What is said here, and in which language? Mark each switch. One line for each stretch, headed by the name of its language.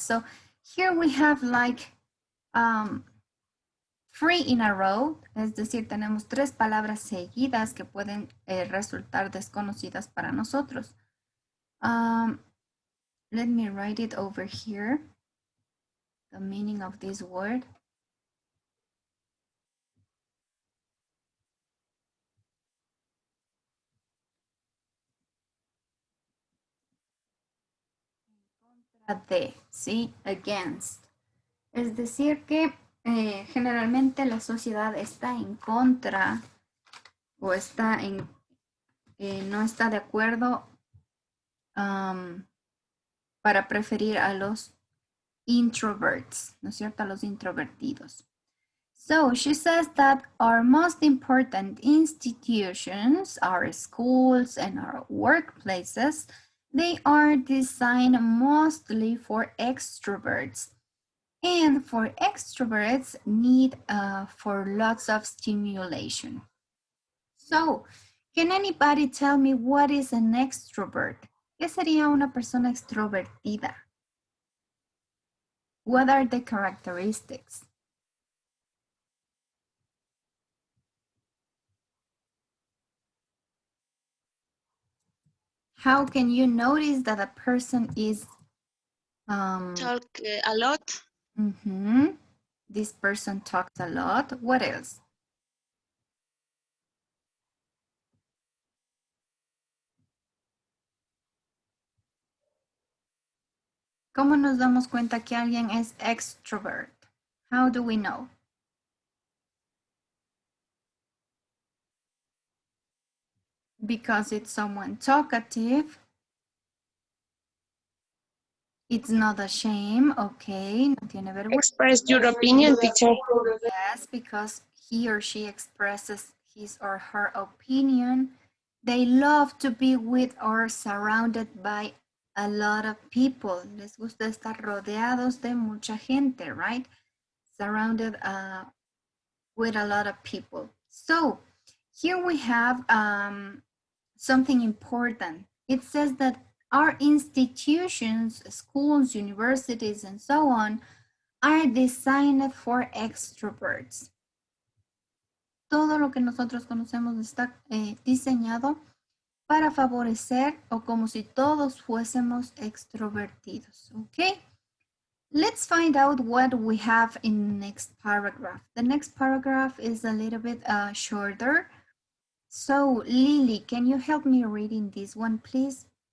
English: So here we have like three in a row.
Spanish: Es decir, tenemos tres palabras seguidas que pueden resultar desconocidas para nosotros.
English: Let me write it over here. The meaning of this word.
Spanish: De, ¿sí?
English: Against.
Spanish: Es decir que generalmente la sociedad está en contra o está en, no está de acuerdo para preferir a los introverts, ¿no es cierto? A los introvertidos.
English: So she says that our most important institutions, our schools and our workplaces, they are designed mostly for extroverts. And for extroverts need for lots of stimulation. So, can anybody tell me what is an extrovert?
Spanish: ¿Qué sería una persona extrovertida?
English: What are the characteristics? How can you notice that a person is Talk a lot. This person talks a lot. What else?
Spanish: ¿Cómo nos damos cuenta que alguien es extrovert?
English: How do we know? Because it's someone talkative. It's not a shame, okay,
Spanish: no tiene vergüenza.
English: Express your opinion, teacher. Yes, because he or she expresses his or her opinion. They love to be with or surrounded by a lot of people.
Spanish: Les gusta estar rodeados de mucha gente, right?
English: Surrounded with a lot of people. So here we have something important. It says that our institutions, schools, universities, and so on, are designed for extroverts.
Spanish: Todo lo que nosotros conocemos está diseñado para favorecer o como si todos fuésemos extrovertidos.
English: Okay? Let's find out what we have in the next paragraph. The next paragraph is a little bit shorter. So, Lily, can you help me reading this one, please?